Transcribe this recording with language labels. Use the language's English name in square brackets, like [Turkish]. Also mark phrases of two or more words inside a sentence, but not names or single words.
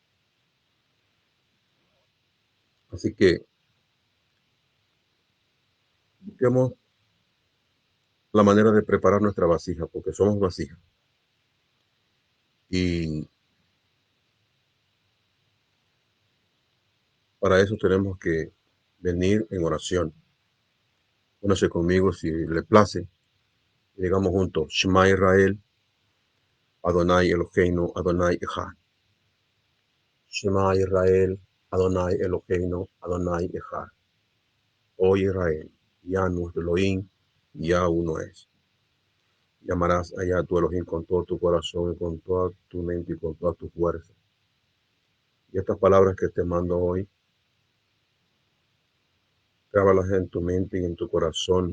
[Spanish] Así que busquemos la manera de preparar nuestra vasija, porque somos vasija. Y para eso tenemos que venir en oración. Únase conmigo si le place. Digamos juntos, [Hebrew] שמע ישראל, אדוני אלוהינו, אדוני אחד. שמע ישראל, אדוני אלוהינו, אדוני אחד. [Spanish] Oh Israel, ya nuestro Elohim, ya uno es. Llamarás allá a tu Elohim con todo tu corazón y con toda tu mente y con toda tu fuerza. Y estas palabras que te mando hoy, grábalas en tu mente y en tu corazón.